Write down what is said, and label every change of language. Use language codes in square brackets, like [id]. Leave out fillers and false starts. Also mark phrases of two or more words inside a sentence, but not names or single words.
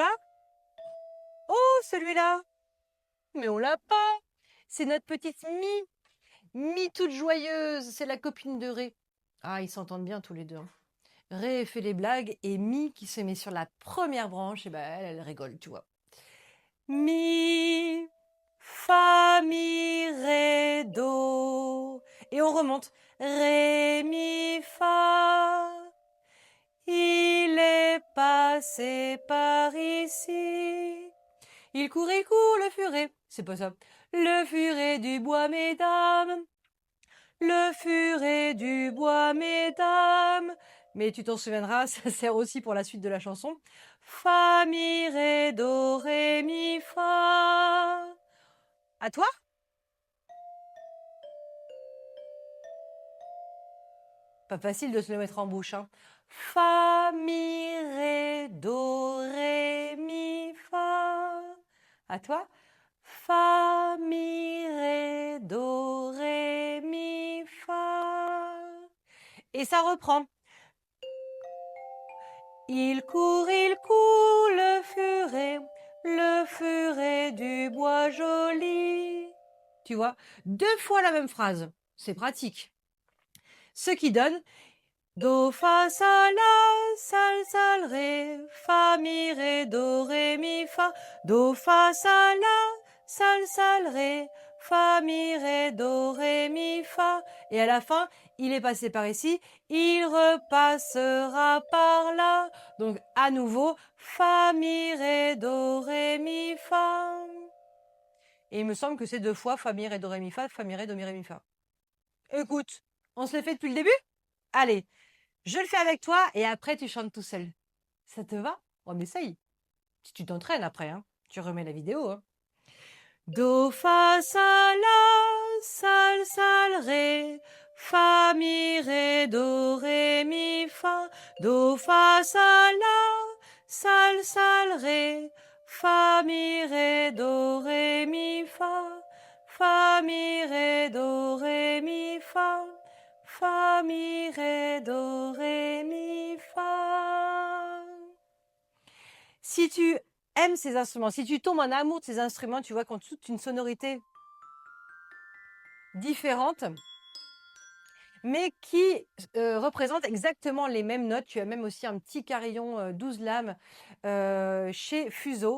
[fr] Oh, celui-là, mais on l'a pas. C'est notre petite mi. Mi toute joyeuse, c'est la copine de Ré. Ah, ils s'entendent bien tous les deux, hein. Ré fait les blagues et Mi qui se met sur la première branche, et ben elle rigole, tu vois. Mi, fa, mi, ré, do. Et on remonte. Ré, mi, fa. Il est passé par ici. Il court, le furet. C'est pas ça. Le furet du bois, mesdames. Le furet du bois, mesdames. Mais tu t'en souviendras, ça sert aussi pour la suite de la chanson. Fa, mi, ré, do, ré, mi, fa. À toi? Pas facile de se le mettre en bouche, hein. Fa, mi, ré, do, ré, mi, fa. À toi? Fa, mi, ré, do, ré, mi, fa. Et ça reprend. Il court, le furet du bois joli. Tu vois, 2 fois la même phrase. C'est pratique. Ce qui donne do, fa, sol, la, sol, ré, fa, mi, ré, do, ré, mi, fa, do, fa, sol, la, sol, ré, fa, mi, ré, do, ré, mi, fa. Et à la fin, il est passé par ici, il repassera par là. Donc, à nouveau, fa, mi, ré, do, ré, mi, fa. Et il me semble que c'est 2 fois fa, mi, ré, do, ré, mi, fa, mi, ré, do, mi, ré, mi, fa. Écoute, on se le fait depuis le début? Allez, je le fais avec toi et après tu chantes tout seul. Ça te va? On essaye. Si tu t'entraînes après, hein. Tu remets la vidéo, hein. Do, fa, sol, la, sol, ré, fa, mi, ré, do, ré, mi, fa, do, fa, sol, la, sol, ré, fa, mi, ré, do, ré, mi, fa, mi, ré, do, ré, mi, fa, mi, ré, do, ré, mi, fa. Si tu aimes ces instruments, si tu tombes en amour de ces instruments, tu vois qu'ont toute une sonorité différente, mais qui représente exactement les mêmes notes. Tu as même aussi un petit carillon 12 lames chez Fuso.